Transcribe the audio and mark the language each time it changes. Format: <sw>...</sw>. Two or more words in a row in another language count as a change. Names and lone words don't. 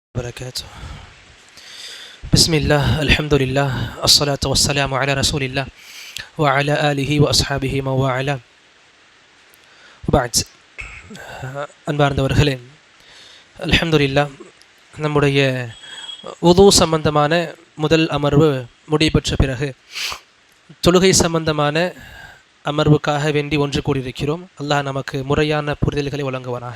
<ar>وبركاته. بسم الله الحمد لله الصلاة والسلام على رسول الله وعلى آله وأصحابه من والاه وبعد.</ar> <ta>அன்பார்ந்தவர்களே, அல்ஹம்துலில்லாஹ், நம்முடைய உது சம்பந்தமான முதல் அமர்வு முடிபெற்ற பிறகு தொழுகை சம்பந்தமான அமர்வுக்காக வேண்டி ஒன்று கூடியிருக்கிறோம். அல்லாஹ் நமக்கு முறையான புரிதல்களை வழங்குவானாக.</ta>